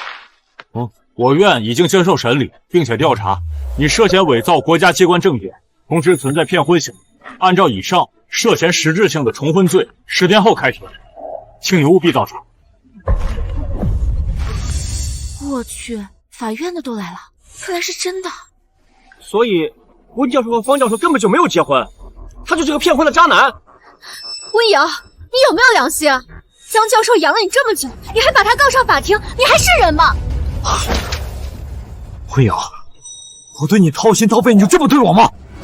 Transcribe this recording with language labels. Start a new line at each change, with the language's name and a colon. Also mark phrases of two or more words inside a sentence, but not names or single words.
Chinese: 我院已經接受審理，並且調查你涉嫌偽造國家機關證件，同時存在騙婚行為。按照以上，涉嫌實質性的重婚罪，10天後開庭，請你務必到場。我去，法院的都來了，看來是真的。所以溫教授和方教授根本就沒有結婚，他就是個騙婚的渣男。溫瑤，你有沒有良心啊？江教授養了你這麼久，你還把他告上法庭，你還是人嗎？溫瑤，我對你掏心掏肺，你就這麼對我嗎？